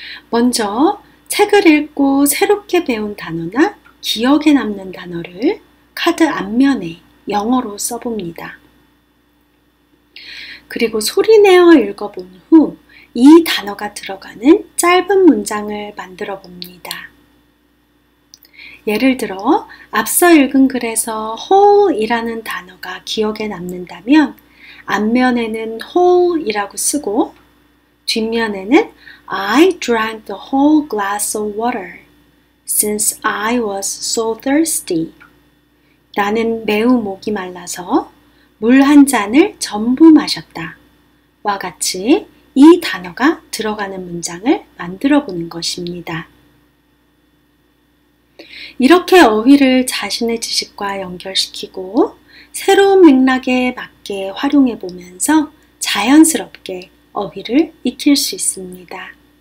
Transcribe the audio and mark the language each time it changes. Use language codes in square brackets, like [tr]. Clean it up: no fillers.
[ko] 먼저 책을 읽고 새롭게 배운 단어나 기억에 남는 단어를 카드 앞면에 영어로 써봅니다. 그리고 소리내어 읽어본 후 이 단어가 들어가는 짧은 문장을 만들어 봅니다. 예를 들어 앞서 읽은 글에서 whole이라는 단어가 기억에 남는다면 앞면에는 whole이라고 쓰고 뒷면에는 [en] I drank the whole glass of water since I was so thirsty. [ko] 나는 매우 목이 말라서 물 한 잔을 전부 마셨다. 와 같이 이 단어가 들어가는 문장을 만들어 보는 것입니다. 이렇게 어휘를 자신의 지식과 연결시키고 새로운 맥락에 맞게 활용해 보면서 자연스럽게 어휘를 익힐 수 있습니다.